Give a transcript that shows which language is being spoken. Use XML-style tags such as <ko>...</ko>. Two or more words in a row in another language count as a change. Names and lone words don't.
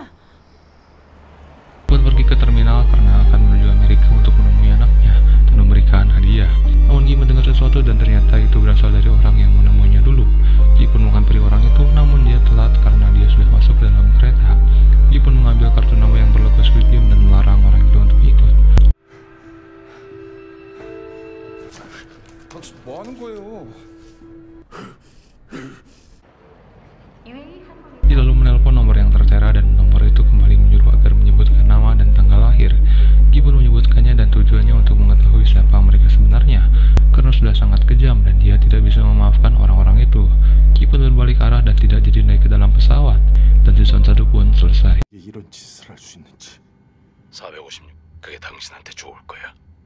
<id>pun pergi ke terminal karena akan menuju Amerika untuk menemui anaknya dan memberikan hadiah. Namun Gi mendengar sesuatu dan ternyata itu berasal dari orang yang menemuinya dulu. Gi pun menghampiri orang itu, namun dia telat karena dia sudah masuk ke dalam kereta. Gi pun mengambil kartu nama yang berlogo Squid Game dan melarang orang itu untuk ikut.</id> <ko>당신 뭐 하는 거예요?</ko> <id>Gi lalu menelpon nomor yang tertera dan nomor itu kembali menyuruh agar menyebutkan nama dan tanggal lahir. Gi pun menyebutkannya dan tujuannya untuk mengetahui siapa mereka sebenarnya, karena sudah sangat kejam dan dia tidak bisa memaafkan orang-orang itu. Gi pun berbalik arah dan tidak jadi naik ke dalam pesawat, dan season 1 pun selesai.</id> <ko>이런 짓을 할 수 있는지. 456, 그게 당신한테 좋을 거야.</ko>